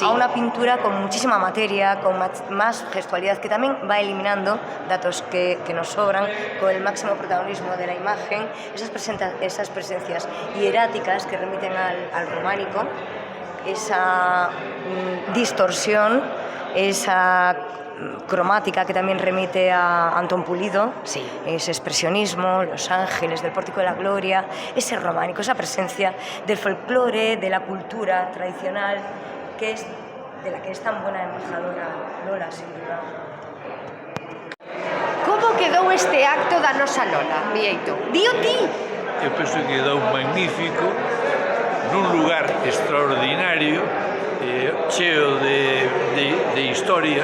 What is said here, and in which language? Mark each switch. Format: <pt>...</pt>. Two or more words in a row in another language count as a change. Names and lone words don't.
<es>a una pintura con muchísima materia, con más gestualidad, que también va eliminando datos que nos sobran, con el máximo protagonismo de la imagen, esas presencias hieráticas que remiten al románico, esa distorsión, esa cromática que también remite a Antón Pulido, sí, ese expresionismo, los ángeles del Pórtico de la Gloria, ese románico, esa presencia del folclore, de la cultura tradicional, que es de la que es tan buena embajadora Lola, sin duda.</es> <gl>Como quedou este acto da nosa Lola, Vieito? Dío ti! Eu penso que quedou magnífico, nun lugar extraordinario, cheo de historia,</gl>